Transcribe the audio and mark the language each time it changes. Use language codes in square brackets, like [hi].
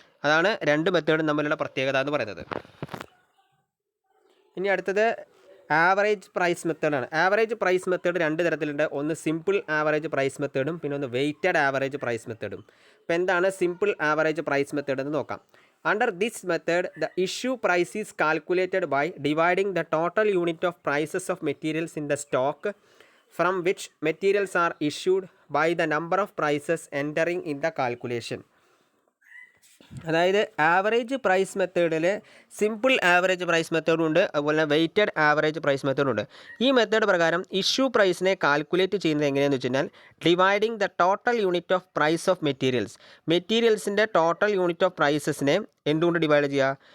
[ml] അതാണ് രണ്ട് മെത്തേഡും തമ്മിലുള്ള പ്രത്യേകത എന്ന് പറയുന്നത്. ഇനി അടുത്തത് ആവറേജ് പ്രൈസ് മെത്തേഡാണ്. ആവറേജ് പ്രൈസ് മെത്തേഡ് രണ്ട് തരത്തിലുണ്ട്. ഒന്ന് സിമ്പിൾ ആവറേജ് പ്രൈസ് മെത്തേഡും പിന്നെ ഒന്ന് വെയ്റ്റഡ് ആവറേജ് പ്രൈസ് മെത്തേഡും. അപ്പോൾ എന്താണ് സിമ്പിൾ ആവറേജ് പ്രൈസ് മെത്തേഡ് എന്ന് നോക്കാം. [en] Under this method, the issue price is calculated by dividing the total unit of prices of materials in the stock from which materials are issued by the number of prices entering in the calculation. [ml] അതായത് average price മെത്തേഡിൽ simple average price മെത്തേഡും ഉണ്ട്, അതുപോലെ weighted average price മെത്തേഡും ഉണ്ട്. ഈ method പ്രകാരം issue പ്രൈസിനെ calculate ചെയ്യുന്നത് എങ്ങനെയാണെന്ന് വെച്ച് കഴിഞ്ഞാൽ [en] dividing the total unit of price of [ml] മെറ്റീരിയൽസിൻ്റെ total unit of പ്രൈസസിനെ എന്തുകൊണ്ട് ഡിവൈഡ് ചെയ്യുക?